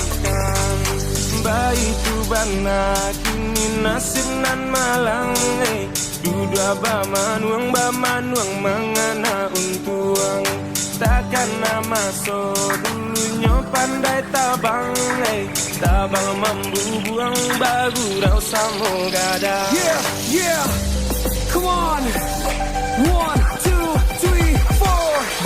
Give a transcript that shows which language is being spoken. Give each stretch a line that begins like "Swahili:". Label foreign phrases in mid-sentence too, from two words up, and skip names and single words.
Minangkabau: itu bana kini nasib nan malang dudua bamanuang mangana untuang takkan nama so dulunya pandai tabang tabang mambu buang bagu rau samo gada.
English: Yeah, come on, 1, 2, 3, 4.